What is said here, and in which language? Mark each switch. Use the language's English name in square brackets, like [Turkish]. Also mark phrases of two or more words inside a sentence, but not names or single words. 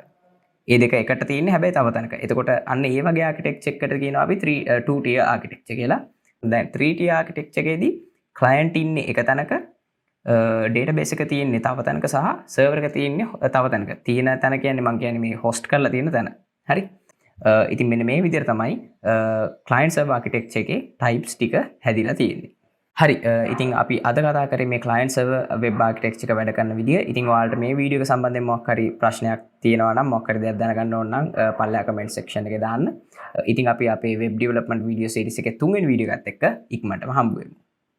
[Sinhala] මේ දෙක එකට තියෙන්නේ හැබැයි තව තැනක. එතකොට අන්න ඒ වගේ architecture එකකට කියනවා අපි [English] 2 tier architecture [Sinhala] කියලා. දැන් [English] 3 tier architecture [Sinhala] එකේදී client ඉන්නේ එක තැනක, database එක තියෙන්නේ තව තැනක සහ server එක තියෙන්නේ තව තැනක. තියෙන තැන කියන්නේ මම කියන්නේ මේ host කරලා තියෙන තැන. හරි? ඉතින් මෙන්න මේ විදිහට තමයි [English] client server architecture [Sinhala] එකේ types ටික හැදිලා තියෙන්නේ. හරි. ඉතින් අපි අද කතා කරේ මේ [English] client server web architecture [Sinhala] එක වැඩ කරන විදිය. ඉතින් ඔයාලට මේ වීඩියෝ එක සම්බන්ධයෙන් මොකක් හරි ප්‍රශ්නයක් තියෙනවා නම් මොකක් හරි දෙයක් දැනගන්න ඕන නම් පල්ලෙහා [English] comment section [Sinhala] එකේ දාන්න. ඉතින් අපි අපේ [English] web development video series [Sinhala] එකේ 3 වෙනි වීඩියෝ එකත් එක්ක ඉක්මනටම හම්බ වෙමු.